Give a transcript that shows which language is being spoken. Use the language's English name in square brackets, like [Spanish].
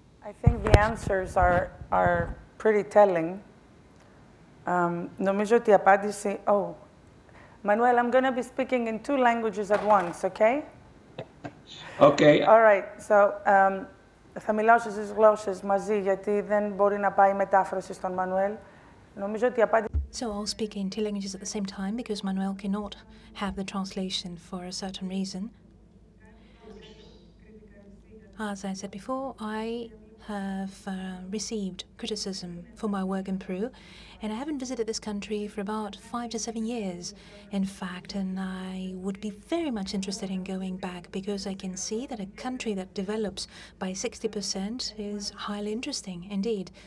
[English] I think the answers are pretty telling. [Greek] Νομίζω ότι η απάντηση... [English] Oh, Manuel, I'm going to be speaking in 2 languages at once, okay? Okay. All right, so [Greek] θα μιλάω στις 2 γλώσσες μαζί γιατί δεν μπορεί να πάει μετάφραση στον Manuel. Νομίζω ότι η απάντηση... [English] So I'll speak in 2 languages at the same time because Manuel cannot have the translation for a certain reason. As I said before, I have received criticism for my work in Peru, and I haven't visited this country for about 5 to 7 years, in fact, and I would be very much interested in going back because I can see that a country that develops by 60% is highly interesting indeed.